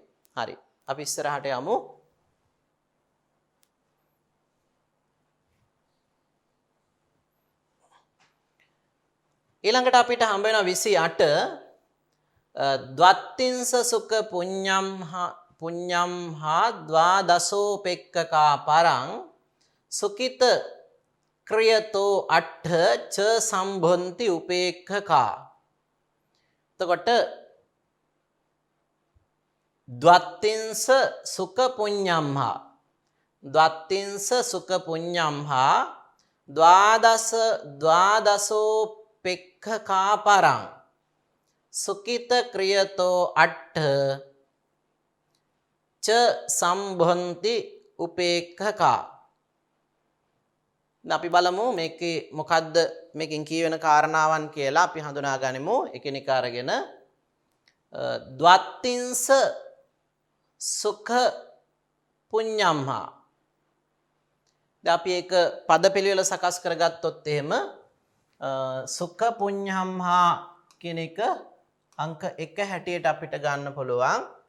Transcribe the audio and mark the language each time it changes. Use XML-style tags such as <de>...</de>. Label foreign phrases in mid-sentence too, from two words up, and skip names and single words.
<si>හරි. අපි ඉස්සරහට යමු. ඊළඟට අපිට හම්බ වෙනවා 28</si> <pi>ද්වත්තිංස සුඛ පුඤ්ඤම් හා ද්වාදසෝපෙක්ඛකා පරං සුකිත ක්‍රියතෝ අට්ඨ ච සම්භොන්ති උපේක්ඛකා. එතකොට ද්වත්තිංස සුඛ පුඤ්ඤම් හා ද්වාදසෝපෙක්ඛකා පරං සුකිත ක්‍රියතෝ අට්ඨ ච සම්බොන්ති උපේක්ඛකා.</pi> <si>අපි බලමු මේකේ මොකද්ද මේකෙන් කියවෙන කාරණාවන් කියලා අපි හඳුනා ගනිමු. එකිනෙක අරගෙන</si> <pi>ද්වත්තිංස සුඛ පුඤ්ඤම්හා.</pi> <si>දැන් අපි ඒක පද පිළිවෙල සකස් කරගත්තොත් එහෙම</si> <pi>සුඛ පුඤ්ඤම්හා</pi> <si>කියන එක අංක 1 හැටියට අපිට ගන්න පුළුවන්.</si>